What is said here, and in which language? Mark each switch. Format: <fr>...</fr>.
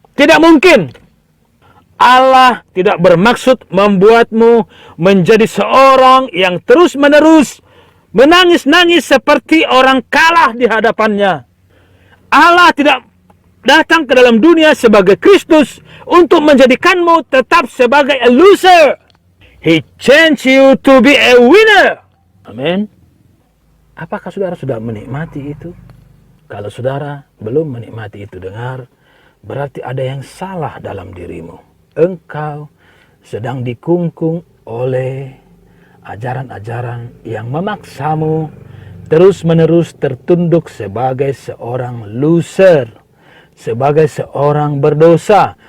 <id>Tidak mungkin. Allah tidak bermaksud membuatmu menjadi seorang yang terus-menerus menangis-nangis seperti orang kalah di hadapannya. Allah tidak datang ke dalam dunia sebagai Kristus untuk menjadikanmu tetap sebagai</id> <en>a loser. He changed you to be a winner.</en> <id>Amin. Apakah saudara sudah menikmati itu? Kalau saudara belum menikmati itu, dengar, berarti ada yang salah dalam dirimu. engkau sedang dikungkung oleh ajaran-ajaran yang memaksamu terus-menerus tertunduk sebagai seorang loser, sebagai seorang berdosa.</id>